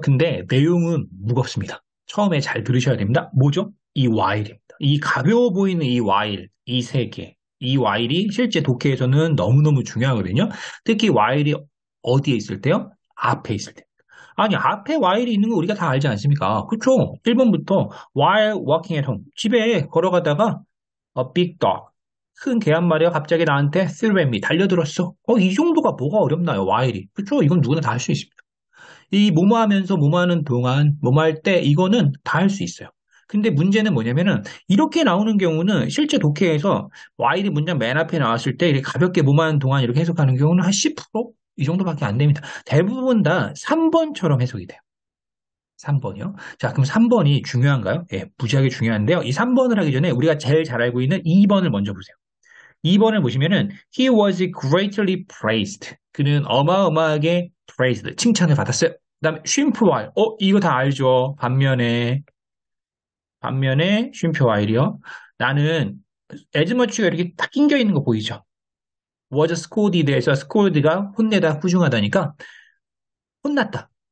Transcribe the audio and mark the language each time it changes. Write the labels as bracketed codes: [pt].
[ko] 근데 내용은 무겁습니다. 처음에 잘 들으셔야 됩니다. 뭐죠? 이 while입니다. 이 가벼워 보이는 이 while, 이 세 개. 이 while이 실제 독해에서는 너무너무 중요하거든요. 특히 while이 어디에 있을 때요? 앞에 있을 때. 아니, 앞에 while이 있는 거 우리가 다 알지 않습니까? 그렇죠? 1번부터 [en] while walking at home. [ko] 집에 걸어가다가 [en] a big dog. [ko] 큰 개 한 마리가 갑자기 나한테 [en] threatened me. [ko] 달려들었어. 이 정도가 뭐가 어렵나요? while이. 그렇죠? 이건 누구나 다 할 수 있습니다. 이 뭐뭐 하면서 뭐뭐 하는 동안, 뭐뭐 할 때 이거는 다 할 수 있어요. 근데 문제는 뭐냐면은 이렇게 나오는 경우는 실제 독해에서 while이 문장 맨 앞에 나왔을 때 이렇게 가볍게 뭐뭐 하는 동안 이렇게 해석하는 경우는 한 10%이 정도밖에 안 됩니다. 대부분 다 3번처럼 해석이 돼요. 3번이요? 자, 그럼 3번이 중요한가요? 예, 무지하게 중요한데요. 이 3번을 하기 전에 우리가 제일 잘 알고 있는 2번을 먼저 보세요. 2번을 보시면은 [en] he was greatly praised. [ko] 그는 어마어마하게 praised. 칭찬을 받았어요. 그다음에 쉼표 while. 이거 다 알죠? 반면에 쉼표 while이요. 나는 as much가 이렇게 딱 낑겨 있는 거 보이죠? was scolded에서 scold가 혼내다, 후중하다니까 혼났다.